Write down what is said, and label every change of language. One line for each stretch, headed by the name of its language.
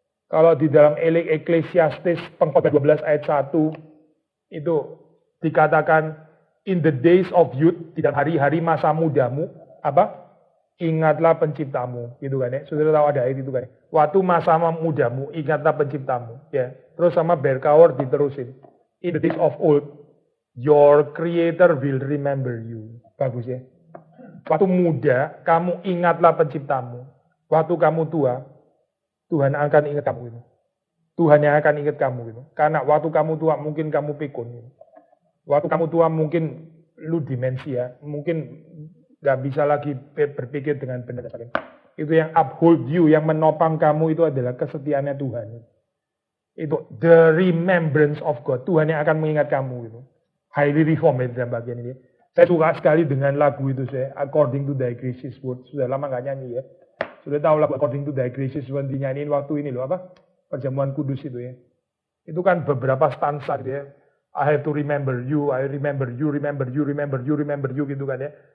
Indonesian: Kalau di dalam Ecclesiastes pengkhotbah 12 ayat 1 itu dikatakan
English: in the days of youth,
Indonesian: di dalam hari-hari masa mudamu, ingatlah penciptamu, gitu kan ya. Saudara tahu ada ayat itu kan. Waktu masa mudamu, ingatlah penciptamu, ya. Terus sama Berkouwer diterusin.
English: In the days of old, your creator will remember you.
Indonesian: Bagus ya. Waktu muda, kamu ingatlah penciptamu. Waktu kamu tua, Tuhan akan ingat kamu itu. Tuhan yang akan ingat kamu itu. Karena waktu kamu tua mungkin kamu pikun. Gitu. Waktu kamu tua mungkin lu demensia, mungkin gak bisa lagi berpikir dengan benar. Itu yang
English: uphold you,
Indonesian: yang menopang kamu itu adalah kesetiaannya Tuhan. Itu
English: the remembrance of God.
Indonesian: Tuhan yang akan mengingat kamu gitu. Highly reformed dalam bagian ini. Saya suka sekali dengan lagu itu saya.
English: According to Thy Gracious Word.
Indonesian: Sudah lama nggak nyanyi ya. Sudah tahu lagu According to Thy Gracious Word dinyanyiin waktu ini loh apa? Perjamuan kudus itu ya. Itu kan beberapa stansa gitu ya.
English: I have to remember you, I remember you, remember you, remember you, remember you
Indonesian: gitu kan ya.